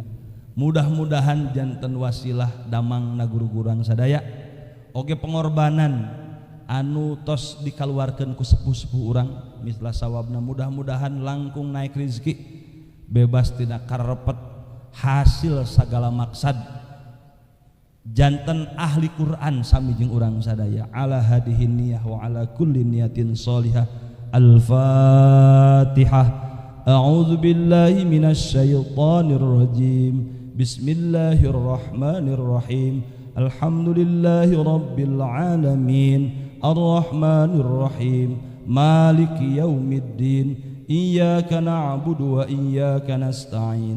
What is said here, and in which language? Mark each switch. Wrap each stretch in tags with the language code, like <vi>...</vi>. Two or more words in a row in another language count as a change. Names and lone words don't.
<su>Mudah-mudahan janten wasilah damang na guru-gurang sadaya oge pengorbanan anu tos dikaluarkeun ku sepuh-sepuh urang mislah sawabna mudah-mudahan langkung naik rezeki bebas tina karepet hasil sagala maksad janten ahli Quran sami jeung urang sadaya</su> <ar>على هذه النية وعلى كل نية صالحة. Al-Fatihah. أعوذ بالله من الشيطان الرجيم. بسم الله الرحمن الرحيم. الحمد لله رب العالمين الرحمن الرحيم مالك يوم الدين. إياك نعبد وإياك نستعين.</ar>